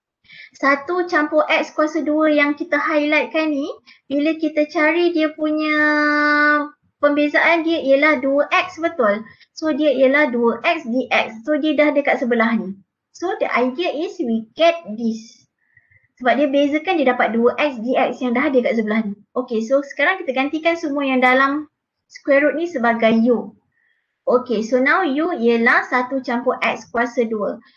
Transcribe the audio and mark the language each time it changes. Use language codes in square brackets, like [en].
[ms] 1 campur X kuasa 2 yang kita highlightkan ni, bila kita cari dia punya pembezaan dia ialah 2X betul. So dia ialah 2X dx. So dia dah dekat sebelah ni. [en] So the idea is we get this. [ms] Sebab dia bezakan dia dapat 2X dx yang dah ada kat sebelah ni. Okay, so sekarang kita gantikan semua yang dalam square root ni sebagai U. Okay, so now U ialah 1 campur X kuasa 2.